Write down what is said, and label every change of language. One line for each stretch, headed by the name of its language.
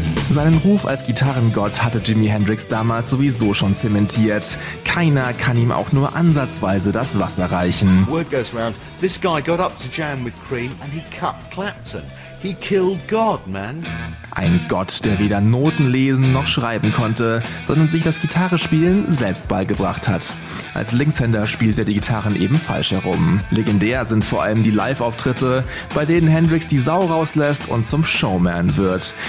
German: Seinen Ruf als Gitarrengott hatte Jimi Hendrix damals sowieso schon zementiert. Keiner kann ihm auch nur ansatzweise das Wasser reichen.
English: Word goes round, this guy got up to jam with Cream and he cut Clapton. He killed God, man.
German: Ein Gott, der weder Noten lesen noch schreiben konnte, sondern sich das Gitarrespielen selbst beigebracht hat. Als Linkshänder spielt er die Gitarren eben falsch herum. Legendär sind vor allem die Live-Auftritte, bei denen Hendrix die Sau rauslässt und zum Showman wird.